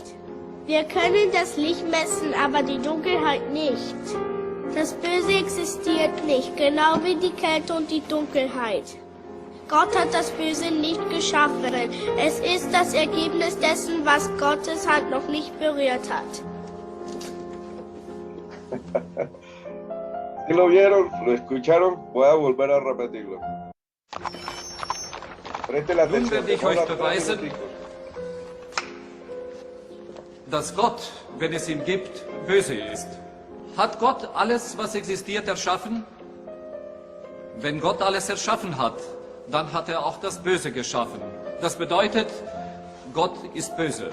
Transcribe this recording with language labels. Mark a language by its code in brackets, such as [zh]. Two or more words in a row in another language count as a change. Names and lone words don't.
[de] Wir können das Licht messen, aber die Dunkelheit nicht. Das Böse existiert nicht, genau wie die Kälte und die Dunkelheit. Gott hat das Böse nicht geschaffen. Es ist das Ergebnis dessen, was Gottes Hand noch nicht berührt hat. [es] ¿Sí lo vieron? ¿Lo escucharon? Voy a volver a repetirlo. Presten la [de] Nun [es] atención. [de] werde ich euch [es] Demora 3 [de] beweisen, [es] minuticos. [de] dass Gott, wenn es ihn gibt, böse ist. Hat Gott alles, was existiert, erschaffen? Wenn Gott alles erschaffen hat, dann hat er auch das Böse geschaffen. Das bedeutet, Gott ist böse.